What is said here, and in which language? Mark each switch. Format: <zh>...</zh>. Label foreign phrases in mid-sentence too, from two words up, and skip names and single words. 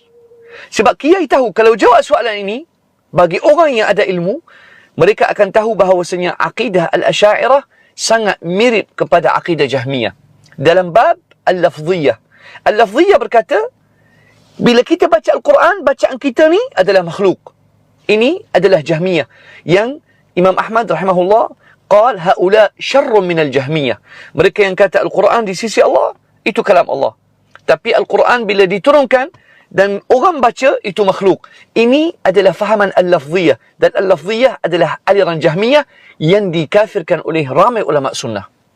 <ms>Sebab kiai tahu kalau jawab soalan ini, bagi orang yang ada ilmu, mereka akan tahu bahawasanya akidah Al-Asy'ariyah sangat mirip kepada akidah Jahmiyah dalam bab Al-Lafziyah. Al-Lafziyah berkata, bila kita baca Al-Quran, bacaan kita ni adalah makhluk. Ini adalah Jahmiyah yang Imam Ahmad rahimahullah</ms> <ar>قال هؤلاء شر من الجهمية.</ar> <ms>Mereka yang kata Al-Quran di sisi Allah itu kalam Allah, tapi Al-Quran bila diturunkan dan orang baca itu makhluk. Ini adalah fahaman Al-Lafziyah, dan Al-Lafziyah adalah aliran Jahmiyah yang dikafirkan oleh ramai ulama sunnah.</ms>